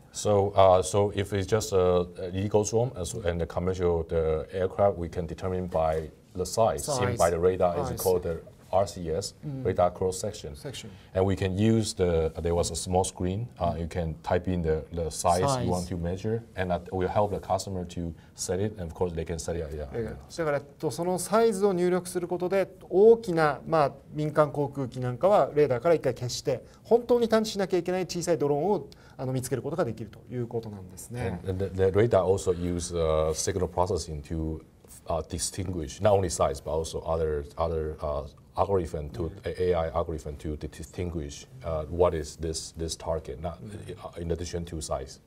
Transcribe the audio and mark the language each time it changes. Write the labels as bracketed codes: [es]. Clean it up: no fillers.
[en] So if it's just a illegal drone and the commercial aircraft, we can determine by the size seen by the radar. It's called the RCS, radar cross section. And we can use there was a small screen. You can type in the size you want to measure, and that will help the customer to set it, and of course they can set it. [ja] だからそのサイズを入力することで大きな、民間航空機なんかはレーダーから一回消して本当に探知しなきゃいけない小さいドローンを見つけることができるということなんですね。 [en] The radar also use signal processing to distinguish not only size but also other algorithm to AI algorithm to distinguish what is this target, not in addition to size.